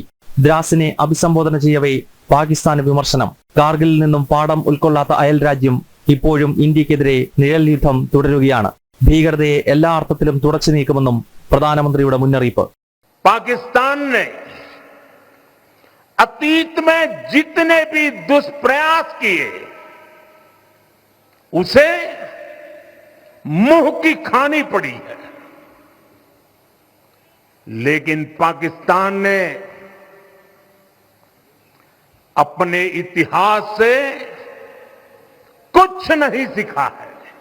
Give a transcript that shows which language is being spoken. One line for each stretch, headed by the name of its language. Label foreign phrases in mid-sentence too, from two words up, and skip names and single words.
Malayalam: ദ്രാസിനെ അഭിസംബോധന ചെയ്യവേ പാകിസ്ഥാന് വിമർശനം. കാർഗിലിൽ നിന്നും പാഠം ഉൾക്കൊള്ളാത്ത അയൽ രാജ്യം ഇപ്പോഴും ഇന്ത്യക്കെതിരെ നിഴൽ യുദ്ധം തുടരുകയാണ്. ഭീകരതയെ എല്ലാ അർത്ഥത്തിലും തുടച്ചു നീക്കുമെന്നും പ്രധാനമന്ത്രിയുടെ മുന്നറിയിപ്പ്.
Hindi: पाकिस्तान ने अतीत में जितने भी दुष्प्रयास किए उसे मुंह की खानी पड़ी है, लेकिन पाकिस्तान ने अपने इतिहास से कुछ नहीं सीखा है.